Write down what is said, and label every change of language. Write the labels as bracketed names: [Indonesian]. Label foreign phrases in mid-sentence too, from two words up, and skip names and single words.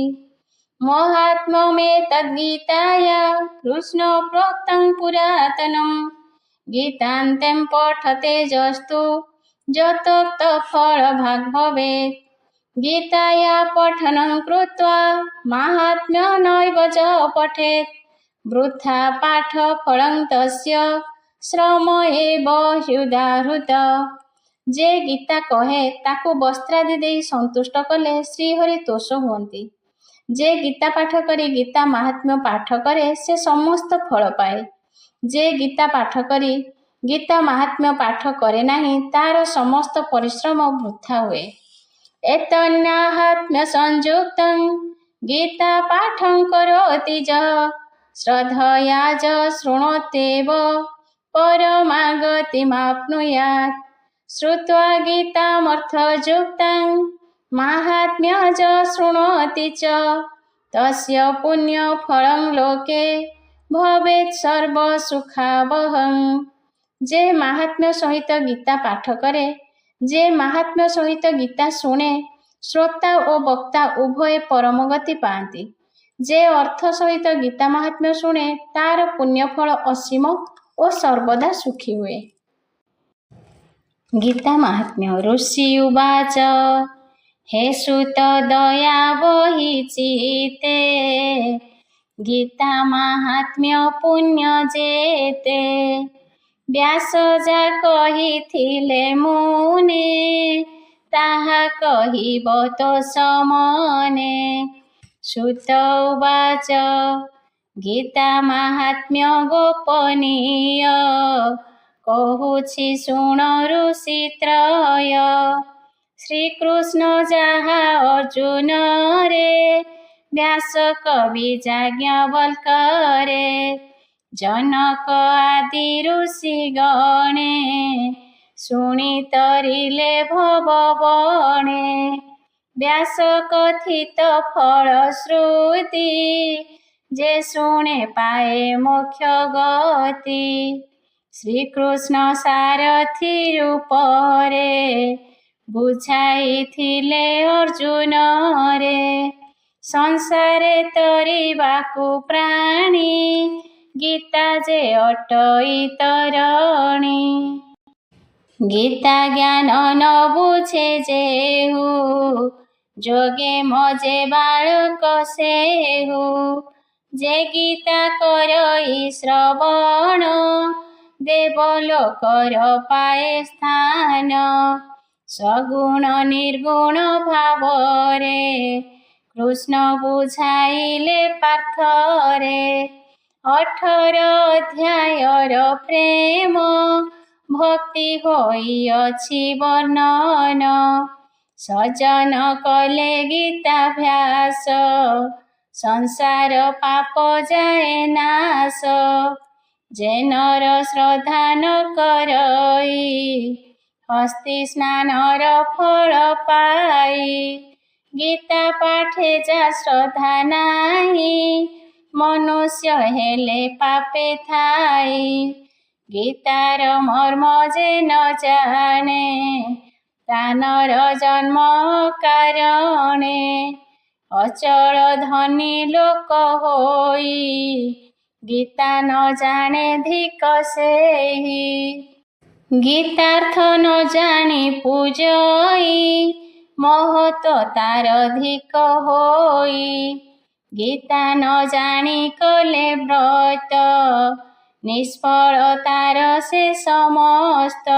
[Sanskrit] महात्म्यमेतद्गीताया कृष्ण प्रोक्तं पुरातनं गीतान्तं पठते जस्तु यतोक्तफलभाग् भवेत्। गीताया पठनं कृत्वा माहात्म्य नैव च पठेत् वृथा पाठफलं तस्य श्रम एव ह्युदाहृत। [Odia] ଯେ ଗୀତା କହେ ତାକୁ ବସ୍ତ୍ରାଦି ଦେଇ ସନ୍ତୁଷ୍ଟ କଲେ ଶ୍ରୀହରି ତୋଷ ହୁଅନ୍ତି। ଯେ ଗୀତା ପାଠ କରି ଗୀତା ମାହାତ୍ମ୍ୟ ପାଠ କରେ ସେ ସମସ୍ତ ଫଳ ପାଏ। ଯେ ଗୀତା ପାଠ କରି ଗୀତା ମାହାତ୍ମ୍ୟ ପାଠ କରେ ନାହିଁ ତାର ସମସ୍ତ ପରିଶ୍ରମ ବୃଥା ହୁଏ। [Sanskrit] एतन्नाहात्म्य संयुक्तं गीता पाठं करोति यः श्रद्धया च शृणोत्येव परमागतिमाप्नुयात्। श्रुत्वा गीतामर्थयुक्तं माहात्म्य च शृणोति च तस्य पुण्यफलं लोके भवेत् सर्वसुखावहं। [Odia] ଯେ ମାହାତ୍ମ୍ୟ ସହିତ ଗୀତା ପାଠ କରେ ଯେ ମାହାତ୍ମ୍ୟ ସହିତ ଗୀତା ଶୁଣେ ଶ୍ରୋତା ଓ ବକ୍ତା ଉଭୟ ପରମଗତି ପାଆନ୍ତି। ଯେ ଅର୍ଥ ସହିତ ଗୀତା ମାହାତ୍ମ୍ୟ ଶୁଣେ ତାର ପୁଣ୍ୟଫଳ ଅସୀମ ଓ ସର୍ବଦା ସୁଖୀ ହୁଏ। ଗୀତା ମାହାତ୍ମ୍ୟ ଋଷି ଉବାଚ ହେ ସୂତ ଦୟା ବହି ଚିତ୍ତେ ଗୀତା ମାହାତ୍ମ୍ୟ ପୁଣ୍ୟ ଯେତେ ବ୍ୟାସ ଯା କହିଥିଲେ ମୁନେ ତାହା କହିବ ତୋ ସମନେ। ସୂତ ଉବାଚ ଗୀତା ମାହାତ୍ମ୍ୟ ଗୋପନୀୟ କହୁଛି ଶୁଣ ଋଷି ତ୍ରୟ। ଶ୍ରୀକୃଷ୍ଣ ଯାହା ଅର୍ଜୁନ ରେ ବ୍ୟାସ କବି ଯାଜ୍ଞବଲ୍କ୍ୟ ଜନକ ଆଦି ଋଷି ଗଣେ ଶୁଣି ତରିଲେ ଭବବଣେ। ବ୍ୟାସ କଥିତ ଫଳଶ୍ରୁତି ଯେ ଶୁଣେ ପାଏ ମୋକ୍ଷ ଗତି। ଶ୍ରୀକୃଷ୍ଣ ସାରଥି ରୂପରେ ବୁଝାଇଥିଲେ ଅର୍ଜୁନ ରେ ସଂସାରେ ତରିବାକୁ ପ୍ରାଣୀ ଗୀତା ଯେ ଅଟଇ ତରଣୀ। ଗୀତା ଜ୍ଞାନ ନ ବୁଝେ ଯେହୁ ଯୋଗେ ମଜେ ବାଳକ ସେହୁ। ଯେ ଗୀତା କରଇ ଶ୍ରବଣ ଦେବଲୋକର ପାଏ ସ୍ଥାନ। ସଗୁଣ ନିର୍ଗୁଣ ଭାବରେ କୃଷ୍ଣ ବୁଝାଇଲେ ପାର୍ଥରେ। 18 ଅଧ୍ୟାୟର ପ୍ରେମ ଭକ୍ତି ହୋଇଅଛି ବର୍ଣ୍ଣନ। ସଜ୍ଜନ କଲେ ଗୀତାଭ୍ୟାସ ସଂସାର ପାପ ଯାଏ ନାଶ। ଯେ ନର ଶ୍ରଦ୍ଧା ନ କରଇ ହସ୍ତି ସ୍ନାନର ଫଳ ପାଇ। ଗୀତା ପାଠେ ଯା ଶ୍ରଦ୍ଧା ନାହିଁ ମନୁଷ୍ୟ ହେଲେ ପାପେ ଥାଇ। ଗୀତାର ମର୍ମ ଯେ ନ ଜାଣେ ପ୍ରାଣର ଜନ୍ମ କାରଣେ। ଅଚଳ ଧନୀ ଲୋକ ହୋଇ ଗୀତା ନ ଜାଣେ ଧିକ ସେହି। ଗୀତାର୍ଥ ନ ଜାଣି ପୂଜଇ ମହତ ତାର ଧିକ ହୋଇ। ଗୀତା ନ ଜାଣି କଲେ ବ୍ରତ ନିଷ୍ଫଳ ତାର ସେ ସମସ୍ତ।